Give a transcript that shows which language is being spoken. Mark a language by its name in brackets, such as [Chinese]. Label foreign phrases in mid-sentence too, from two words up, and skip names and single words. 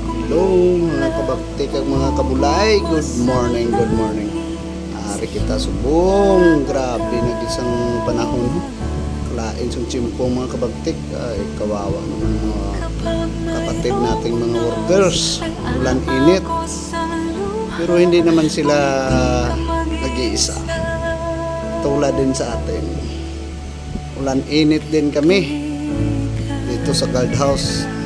[Hiligaynon] Hello mga kabakti kag mga kabulay. [English] Good morning, good morning. [Hiligaynon] Ari kita subong. Grabe nagisang panahon. Kalain sung chimpong mga kabaktik. [Filipino] Ay kawawa naman mga kapatid nating mga workers. Ulan init. Pero hindi naman sila nag-iisa. Tulad din sa atin. Ulan init din kami dito sa guardhouse.